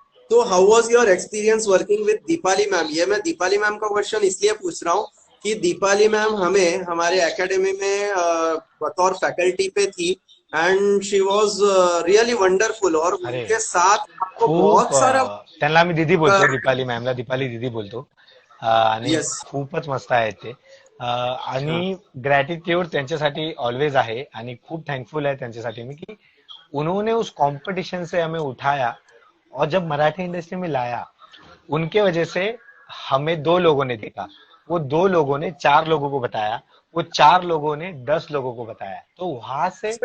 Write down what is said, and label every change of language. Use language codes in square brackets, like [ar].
[hi] तो [en] How was your experience working with Deepali ma'am? [hi] ये मैं दीपाली मैम का क्वेश्चन इसलिए पूछ रहा हूँ कि दीपाली मैम हमें हमारे एकेडमी में बतौर फैकल्टी पे थी, [en] and she was really wonderful, [hi] और अरे उनके साथ आपको [mr] खूप [hi] बहुत सारा [mr] त्यांना आम्ही दीदी बोलतो, दीपाली मॅमला दीपाली दीदी बोलतो। आणि [en] Yes. [mr] खूपच मस्त आहेत ते। आणि ग्रॅटिट्यूड त्यांच्यासाठी ऑलवेज आहे, आणि खूप थँकफुल आहे त्यांच्यासाठी मी [hi] की उन्होंने उस कंपटीशन से हमें उठाया और जब मराठी इंडस्ट्री में लाया, उनके वजह से हमें दो लोगों ने देखा, वो दो लोगों ने चार लोगों को बताया, वो चार लोगों ने 10 लोगों को बताया, तो वहां से